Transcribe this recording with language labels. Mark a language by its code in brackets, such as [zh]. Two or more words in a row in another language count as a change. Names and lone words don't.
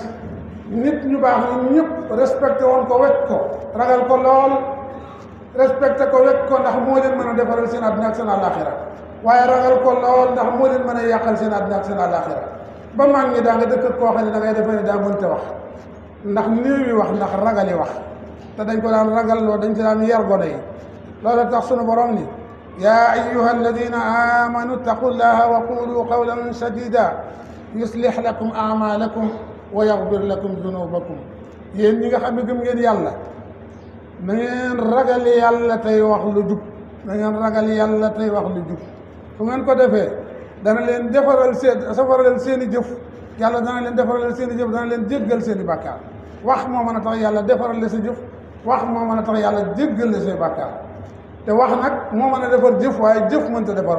[wo] nit ñu baax ñun ñëpp respecté woon ko, wekk ko, ragal ko lool, respecté ko, wekk ko ndax moo leen mën a defaral seen àddina ak seen àllaaxira, waaye ragal ko lool ndax moo leen mën a yàqal seen àddina ak seen àllaaxira. ba mag ñi daa nga dëkk koo xam ne da ngay defee ne daa mënta wax ndax néewi wax, ndax ragali wax, te dañ ko daan ragal loo, dañ ci daan yar gone yi. loolu tax sunu borom ni [ar] يا أيها الذين آمنوا اتقوا الله وقولوا قولا سديدا يصلح لكم أعمالكم ويغفر لكم ذنوبكم [wo] yéen ñi nga xam ne gëm ngeen yàlla na ngeen ragal yàlla tey wax lu jub na ngeen ragal yàlla tey wax lu jub fu ngeen ko defee dana leen defaral safaralal seen i jëf yàlla dana leen defaralal seen i jëf dana leen jéggal seen i bàkkaar wax moo mën a tax yàlla defaral la sa jëf wax moo mën a tax yàlla jéggal la say bàkkaar te wax nag moo mën a defar jëf waaye jëf mënta defar